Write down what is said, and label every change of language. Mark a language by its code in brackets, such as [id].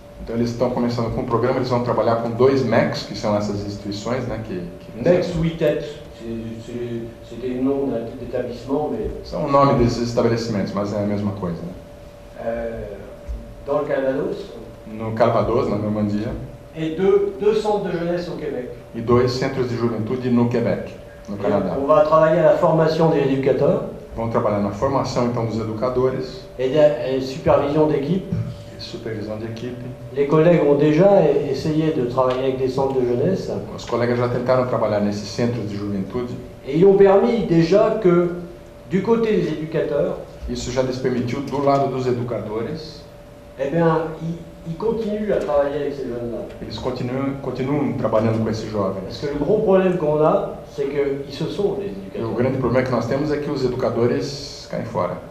[pt] Então eles estão começando com um programa, eles vão trabalhar com 2 MECs, que são essas instituições, né, [fr] MECs 8 c'est des noms d'établissements, mais... [pt] São o nome desses estabelecimentos, mas é a mesma coisa, né? [fr] Dans le Calvados. [pt] No Calvados, na Normandia. [fr] Et deux centres de jeunesse au Québec. [pt] E 2 centros de juventude no Quebec, no Canadá. [fr] On va travailler à la formation des éducateurs. [pt] Vão trabalhar na formação então dos educadores. [fr] Et supervision d'équipe. [pt] Supervisão de equipe. [fr] Les collègues ont déjà essayé de travailler avec des centres de jeunesse. [pt] Os colegas já tentaram trabalhar nesses centros de juventude. [fr] Et ils ont permis déjà que, du côté des éducateurs, [pt] isso já lhes permitiu, do lado dos educadores, [fr] eh bien, ils continuent à travailler avec ces jeunes-là. [pt] Eles continuam trabalhando com esses jovens. [fr] Parce que le gros problème qu'on a, c'est qu'ils se sont les éducateurs. [pt] O grande problema que nós temos é que os educadores caem fora.